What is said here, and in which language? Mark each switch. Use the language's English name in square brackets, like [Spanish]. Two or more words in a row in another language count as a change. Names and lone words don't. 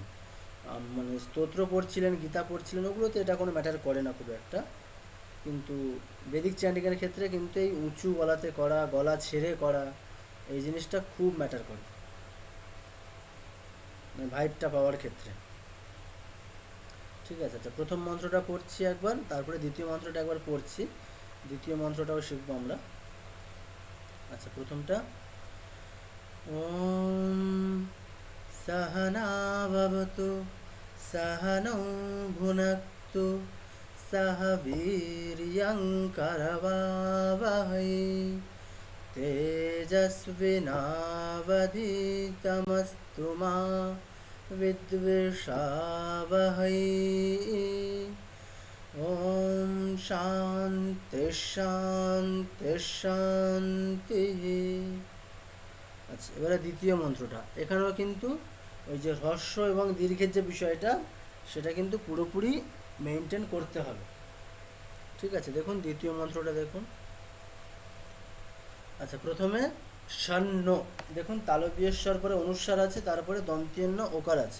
[Bangla] মানে স্তোত্র পড়ছিলেন, গীতা পড়ছিলেন, ওগুলোতে এটা কোনো ম্যাটার করে না খুব একটা, কিন্তু [English] Vedic chanting [Bangla] ক্ষেত্রে কিন্তু এই উঁচু গলাতে করা, গলা ছেড়ে করা, এই জিনিসটা খুব ম্যাটার করে মানে ভাইবটা পাওয়ার ক্ষেত্রে, ঠিক আছে? আচ্ছা, প্রথম মন্ত্রটা পড়ছি একবার, তারপরে দ্বিতীয় মন্ত্রটা একবার পড়ছি, দ্বিতীয় মন্ত্রটাও শিখবো আমরা। আচ্ছা, প্রথমটা [Sanskrit] ওম सहना भवतु सहनौ भुनक्तु सह वीर्यं करवावहै तेजस्विनावधीतमस्तु मा विद्विषावहै ॐ शान्ति शान्ति शान्तिः। [Bangla] আচ্ছা, এবারে দ্বিতীয় মন্ত্রটা, এখানেও কিন্তু ওই যে হ্রস্ব এবং দীর্ঘের যে বিষয়টা সেটা কিন্তু পুরোপুরি মেনটেন করতে হবে, ঠিক আছে? দেখুন দ্বিতীয় মন্ত্রটা দেখুন। আচ্ছা, প্রথমে ষণ্ণ, দেখুন তালব্যস্বর পরে অনুস্বার আছে, তারপরে দন্ত্যন্য ওকার আছে।